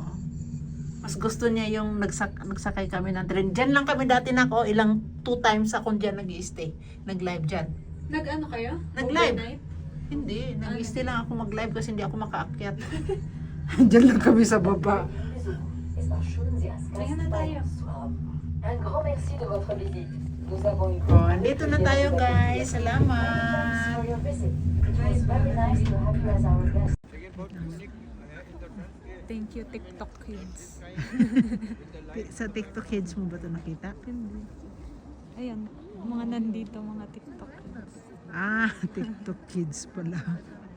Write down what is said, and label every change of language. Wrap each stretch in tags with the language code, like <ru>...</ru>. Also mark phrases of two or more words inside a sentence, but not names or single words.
<tl>Mas gusto niya yung nagsakay kami ng train. Diyan lang kami dati nako, 2 times akong diyan nag-i-stay. Nag-live diyan. Nag-ano kayo? Nag-live. Overnight? Hindi, nag-i-stay lang ako mag-live kasi hindi ako makaakyat. Diyan lang kami sa baba. Kaya na tayo.</tl> <fr>Un grand merci de votre visite. Nous avons eu</fr> <tl>Oh, andito na tayo guys. Salamat.</tl> <fr>sur</fr> <en>your visit. It was very nice to have you as our guest. Thank you, TikTok kids.</en> <tl>Sa TikTok kids mo ba ito nakita? Hindi. Ayan, mga nandito, mga TikTok kids. TikTok kids pala.</tl>